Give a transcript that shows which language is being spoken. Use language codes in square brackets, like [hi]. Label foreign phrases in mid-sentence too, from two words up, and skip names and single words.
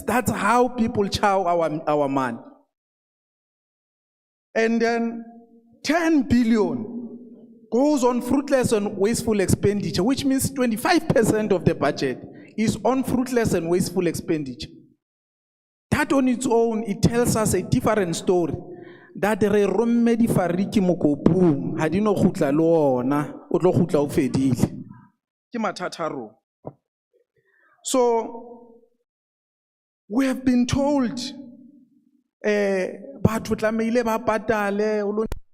[en] That's how people chow our money. And then 10 billion goes on fruitless and wasteful expenditure, which means 25% of the budget is on fruitless and wasteful expenditure. That on its own, it tells us a different story. [st] That re romme di fariki mo kopung, ha di no khutla le ona, o tlo khutla o fedile. Ke mathata a rona. [en] So we have been told [st] batho tlameile ba patale